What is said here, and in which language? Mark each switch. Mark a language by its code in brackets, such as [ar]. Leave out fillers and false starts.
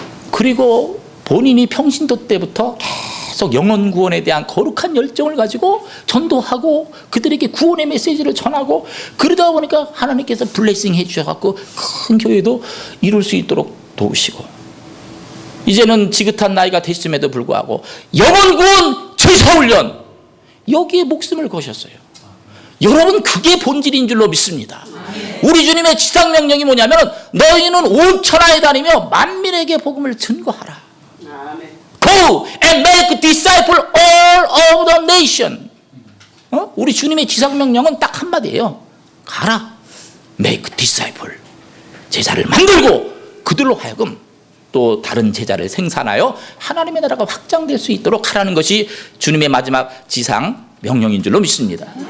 [ko] 그리고 본인이 평신도 때부터 계속 영혼 구원에 대한 거룩한 열정을 가지고 전도하고 그들에게 구원의 메시지를 전하고, 그러다 보니까 하나님께서 블레싱 해주셔갖고 큰 교회도 이룰 수 있도록 도우시고, 이제는 지긋한 나이가 됐음에도 불구하고 영혼 구원 제사훈련 여기에 목숨을 거셨어요. 여러분, 그게 본질인 줄로 믿습니다. 우리 주님의 지상명령이 뭐냐면 너희는 온 천하에 다니며 만민에게 복음을 증거하라. [en] Go and make disciple all of the nation. [ko] 우리 주님의 지상명령은 딱 한마디예요. 가라. [en] Make disciple. [ko] 제자를 만들고 그들로 하여금 또 다른 제자를 생산하여 하나님의 나라가 확장될 수 있도록 하라는 것이 주님의 마지막 지상 명령인 줄로 믿습니다.